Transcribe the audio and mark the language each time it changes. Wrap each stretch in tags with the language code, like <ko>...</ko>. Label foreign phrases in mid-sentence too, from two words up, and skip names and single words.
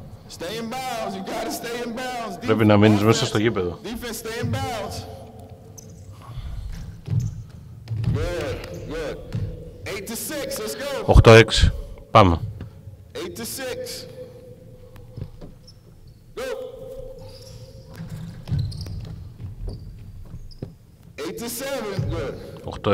<en>Stay in bounds. You gotta stay in bounds.</en> <el>Πρέπει να μείνεις μέσα στο γήπεδο.</el> <en>Defense, stay in bounds. Good, good. 8-6, let's go.</en> <el>8-6. Πάμε.</el> <en>8-6. Go. 8-7, good.</en>